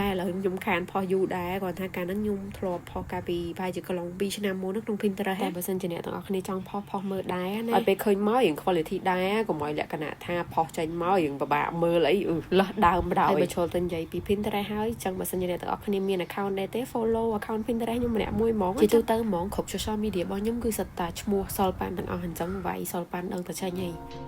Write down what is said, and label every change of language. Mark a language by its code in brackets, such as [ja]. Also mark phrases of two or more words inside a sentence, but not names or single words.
[km] ឥឡូវខ្ញុំខានផុសយូរដែរគ្រាន់ថាកាលហ្នឹងខ្ញុំធ្លាប់ផុសកាលពីប្រហែលជាកន្លង2ឆ្នាំមុនក្នុង Pinterest តែបើសិនជាអ្នកទាំងអស់គ្នាចង់ផុសមើលដែរណាឲ្យពេលឃើញមករៀង quality ដែរកុំឲ្យលក្ខណៈថាផុសចេញមករៀងពិបាកមើលអីលះដើមបដ ហើយបើចូលទៅនិយាយពី Pinterest ហើយចឹងបើសិនជាអ្នកទាំងអស់គ្នាមាន account ដែរទេ [en] follow account [km] Pinterest ខ្ញុំម្នាក់មួយហ្មងជាទូទៅហ្មងគ្រប់ [en] social media [km] របស់ខ្ញុំគឺសិតតាឈ្មោះសល់ប៉ាន់ទាំងអស់អញ្ចឹងវាយសល់ប៉ាន់ដឹងតែចាញ់ហី